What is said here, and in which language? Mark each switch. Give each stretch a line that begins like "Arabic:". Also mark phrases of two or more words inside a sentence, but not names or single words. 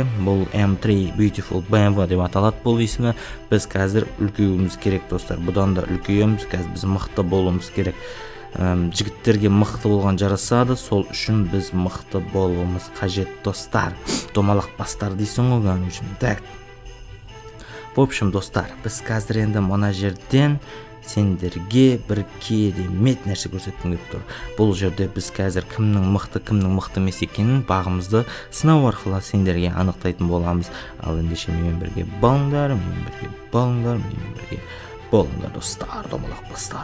Kazakh: Бұл M3 Beautiful BMW деп аталады бұл есімі. Біз қазір үлкеюіміз керек, достар. Бұдан да үлкейеміз, қазір біз мықты болуымыз керек. Жігіттерге мықты болған жарасады, сол үшін біз мықты болуымыз қажет, достар. Домалақ бастар дейсің ғой, короче. Так.
Russian: В общем,
Kazakh: достар, біз қазір енді мына жерден сендерге бір керемет нәрсе көрсеткім келіп тұр. Бұл жерде біз қазір кімнің мықты емес екенін бағымызды сынау арқылы сендерге анықтайтын боламыз. Ал ендеше менімен бірге болыңдар, болыңдар, достар, домалақ бастар.